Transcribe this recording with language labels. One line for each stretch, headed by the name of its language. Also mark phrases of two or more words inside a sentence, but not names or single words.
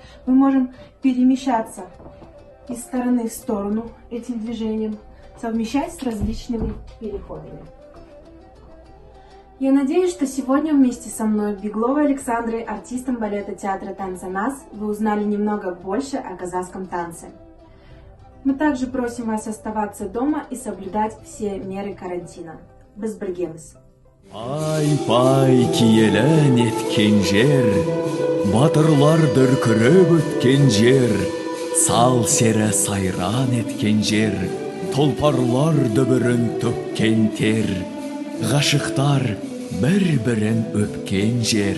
Russian: Мы можем перемещаться из стороны в сторону этим движением, совмещать с различными переходами. Я надеюсь, что сегодня вместе со мной, Бегловой Александрой, артистом балета театра танца НАС, вы узнали немного больше о казахском танце. Мы также просим вас оставаться дома и соблюдать все меры карантина.
Kazakh: Біз біргеміз. Ай-пай киелен еткен жер, батырлар дүркіреп өткен жер, сал сері сайран еткен жер, тұлпарлар дүбірін төккен тер, ғашықтар бір-бірін өпкен жер.